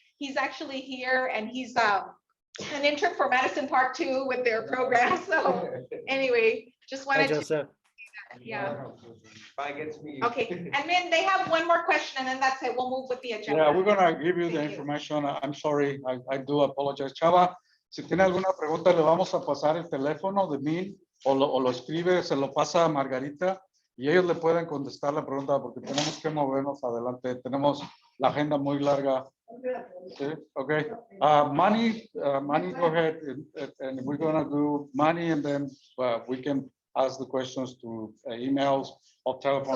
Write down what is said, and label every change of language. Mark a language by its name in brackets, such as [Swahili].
[English] He's actually here, and he's an intern for Madison Park too with their program. So anyway, just wanted to. Yeah. Okay, and then they have one more question, and then that's it. We'll move with the agenda. Yeah, we're gonna give you the information. I'm sorry, I do apologize. [Spanish] Chava, si tiene alguna pregunta, le vamos a pasar el teléfono de Minh, o lo escribe, se lo pasa a Margarita, y ellos le pueden contestar la pregunta, porque tenemos que movernos adelante. Tenemos la agenda muy larga. Sí, okay. [English] Manny, go ahead, and we're gonna do Manny, and then we can ask the questions through emails or telephone